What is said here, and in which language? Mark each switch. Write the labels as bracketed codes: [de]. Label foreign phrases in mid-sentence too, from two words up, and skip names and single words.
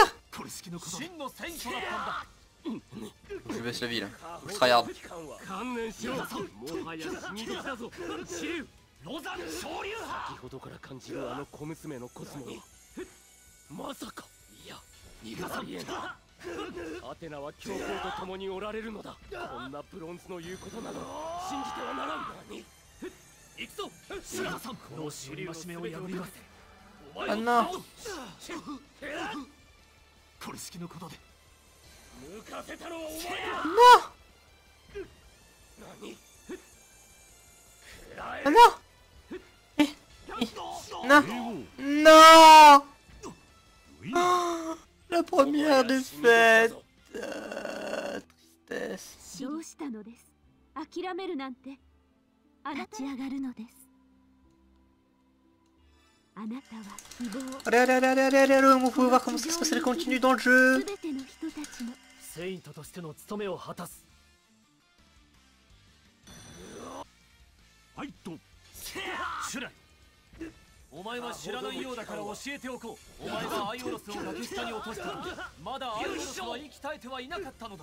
[ja] 真のセイントだったんだ。 [fr] Je baisse la vie là. Faut que je tryhard. [ja] 観念しろ。もはや死に時だぞ。シリュウ。ロザン昇竜派。先ほどから感じるあの小娘のコスモはまさか。いや、逃がさりえない。アテナは強行と共におられるのだ。こんなブロンズの言うことなど信じてはならん。何？行くぞ。シュラさん、老子の戒めを破ります。 [fr] Ah non! [ja] これ式のことで。抜かせたのはお前だ。 [fr] Non! [ja] 何？ [fr] Ah non! Non! Oh, la première défaite! Tristesse. [ja] どうしたのです。諦めるなんて。立ち上がるのです。あなたは希望。 [fr] Allez, allez, allez, allez, allez, allez, on peut voir comment ça se passe, elle continue dans le jeu. [ja] すべての人たちの。セイントとしての務めを果たす。ファイト。シュライ。お前は知らないようだから教えておこう。お前がアイオロスを崖下に落とした時、まだアイオロスは生き絶えてはいなかったのだ。